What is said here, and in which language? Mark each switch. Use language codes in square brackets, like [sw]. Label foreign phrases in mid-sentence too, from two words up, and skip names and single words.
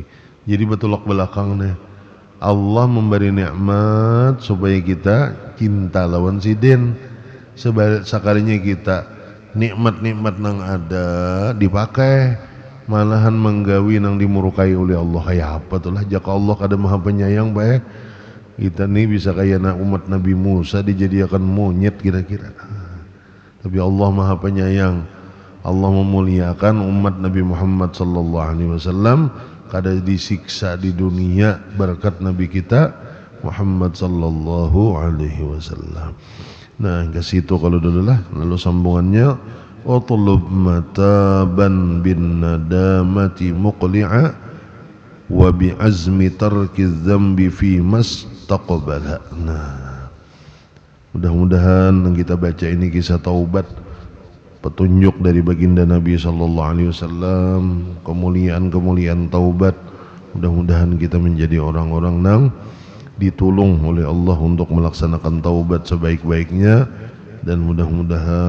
[bjn] Jadi betulok belakang nih, Allah memberi nikmat supaya kita cinta lawan sidin. Sekalinya kita nikmat-nikmat nang ada dipakai malahan menggawi nang dimurkai oleh Allah. Kayak apa tuh lah, jaka Allah kada maha penyayang baik kita nih bisa kayak umat Nabi Musa dijadikan monyet kira-kira. Tapi Allah maha penyayang. Allah memuliakan umat Nabi Muhammad [ar] صلى الله عليه وسلم [bjn] kada disiksa di dunia berkat Nabi kita Muhammad [ar] صلى الله عليه وسلم. [bjn] Nah, ke situ kalau dulu lah, lalu sambungannya [ar] اطلب متابا بندامة مقلعة وبعزم ترك الذنب في المستقبل. [id] Nah, mudah-mudahan yang kita baca ini kisah taubat, petunjuk dari baginda Nabi [ar] صلى الله عليه وسلم, [id] kemuliaan-kemuliaan taubat. Mudah-mudahan kita menjadi orang-orang yang ditolong oleh Allah untuk melaksanakan taubat sebaik-baiknya, dan mudah-mudahan